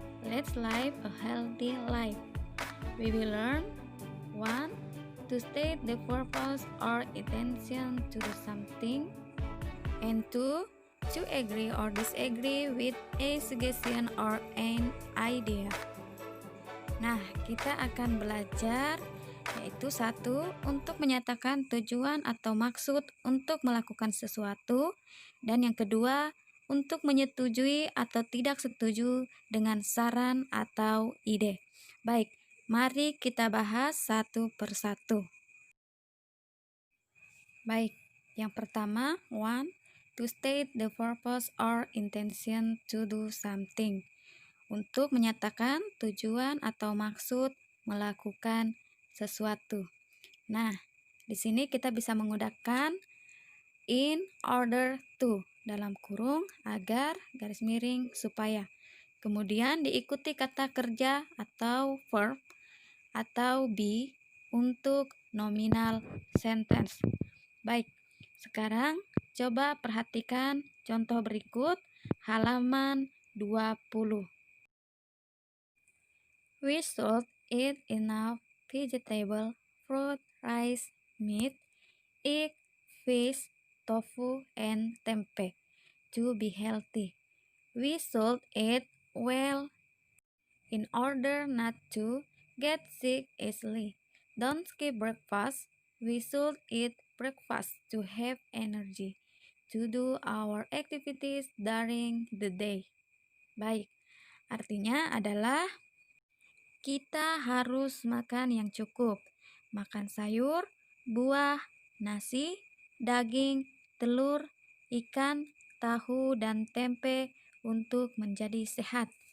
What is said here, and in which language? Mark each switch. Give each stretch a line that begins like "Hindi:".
English: Let's live a healthy life. We will learn 1. To state the purpose or intention to do something, and 2. To agree or disagree with a suggestion or an idea.
Indonesian: Nah, kita akan belajar yaitu 1. Untuk menyatakan tujuan atau maksud untuk melakukan sesuatu, dan yang kedua untuk menyetujui atau tidak setuju dengan saran atau ide. Baik, mari kita bahas satu persatu. Baik, yang pertama, 1.
English: To state the purpose or intention to do something.
Indonesian: Untuk menyatakan tujuan atau maksud melakukan sesuatu. Nah, di sini kita bisa menggunakan in order to dalam kurung agar garis miring supaya. Kemudian diikuti kata kerja atau verb atau be untuk nominal sentence. Baik, sekarang coba perhatikan contoh berikut halaman 20.
English: We should eat enough vegetable, fruit, rice, meat, egg, fish, tofu, and tempeh to be healthy. We should eat well in order not to get sick easily. Don't skip breakfast. We should eat breakfast to have energy to do our activities during the day.
Indonesian: Baik, artinya adalah kita harus makan yang cukup. Makan sayur, buah, nasi, daging, telur, ikan, tahu, dan tempe untuk menjadi sehat.